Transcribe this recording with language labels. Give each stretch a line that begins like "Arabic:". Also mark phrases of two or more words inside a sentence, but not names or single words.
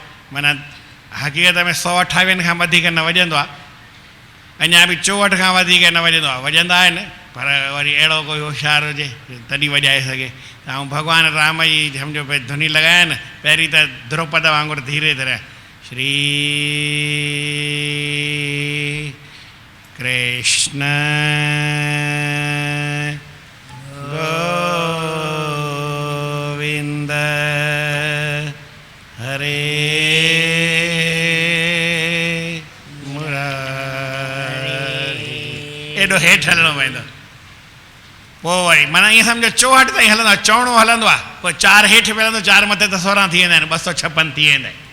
Sindhi: माना हक़ीक़त में 128 खां वधीक न वॼंदो आहे अञा बि 64 खां वधीक न वॼंदो आहे वॼंदा आहिनि पर वरी अहिड़ो कोई होशियारु हुजे तॾहिं वॼाए सघे ऐं भॻवानु राम जी सम्झो भई धुनी लॻाए न पहिरीं त द्रौपद वांगुरु धीरे धीरे श्री कृष्ण गोविंद हरे मुरारी। एॾो हेठि हलणो पवंदो, पोइ वरी माना ईअं सम्झो चौहठि ताईं हलंदो आहे, चवणो हलंदो आहे, पोइ 4 हेठि मिलंदो, 4 मथे त 16 थी वेंदा आहिनि, 256 थी वेंदा आहिनि।